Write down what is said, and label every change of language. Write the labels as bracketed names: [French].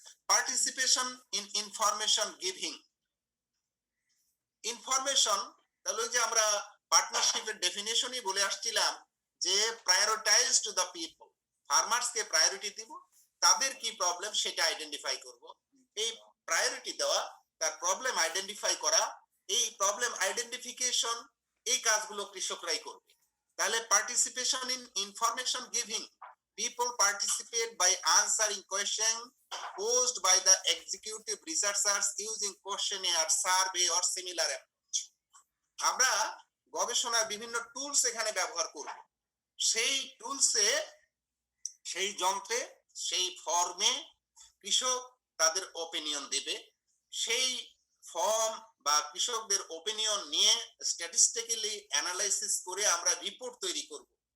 [English] Participation in information giving. [Bangla] Information তাহলে ওই যে আমরা পার্টনারশিপের ডেফিনেশনই বলে আসছিলাম যে [English] prioritise to the people, [Bangla] ফার্মার্সকে priority দিব, তাদের কি প্রবলেম সেটা আইডেন্টিফাই করব। এই প্রায়োরিটি দেওয়া, তার প্রবলেম আইডেন্টিফাই করা, এই প্রবলেম আইডেন্টিফিকেশন এই কাজগুলো কৃষকরাই করবে। [English] তাহলে participation in information giving, people participate by answering questions posed by the executive researchers using questionnaire, survey or similar approach. [Bangla] আমরা গবেষণার বিভিন্ন টুলস এখানে ব্যবহার করব। সেই টুলসে, সেই যন্ত্রে, সেই ফর্মে কৃষক তাদের ওপিনিয়ন দেবে। সেই ফর্ম বা কৃষকদের ওপিনিয়ন নিয়ে স্ট্যাটিস্টিক্যালি অ্যানালাইসিস করে আমরা রিপোর্ট তৈরি করব।